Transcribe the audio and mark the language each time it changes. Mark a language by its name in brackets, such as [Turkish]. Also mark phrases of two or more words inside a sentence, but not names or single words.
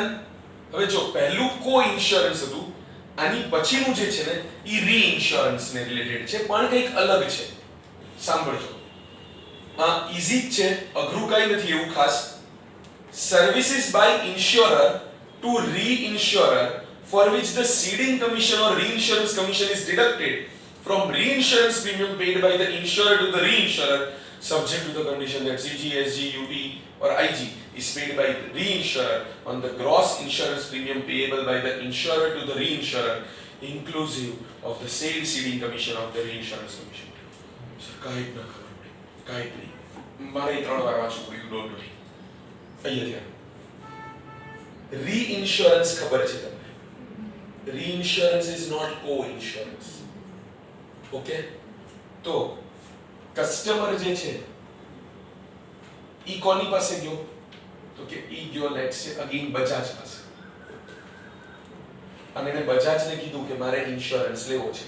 [Gujarati] હવે જો પહેલું કો ઇન્સ્યોરન્સ હતું, આની પછીનું જે છે ને ઈ રી ઇન્સ્યોરન્સ ને રિલેટેડ છે, પણ કંઈક અલગ છે. સાંભળજો, આ ઈઝી જ છે, અઘરું કંઈ નથી એવું ખાસ. [English] services by insurer to re-insurer for which the ceding commission or reinsurance commission is deducted from reinsurance premium paid by the insurer to the reinsurer, subject to the condition that CG, SG, UT or IG is paid by the reinsurer on the gross insurance premium payable by the insurer to the reinsurer, inclusive of the said ceding commission of the reinsurance commission. Sir, [Gujarati] કાઈ જ ના ખબર પડે, કાઈ જ નહીં. મારે 3 વાર વાંચવું પડ્યું, [English] don't worry. [Gujarati] અહીંયા ધ્યાન. રી-ઇન્સ્યોરન્સ ખબર છે તમને? [English] Reinsurance is not co-insurance. Okay? [Gujarati] તો કસ્ટમર જે છે ઈ કોની પાસે ગયો તો કે ઈ ગયો [English] let's say again [Gujarati] બજાજ પાસે, અને એને બજાજને કીધું કે મારે ઇન્સ્યોરન્સ લેવો છે.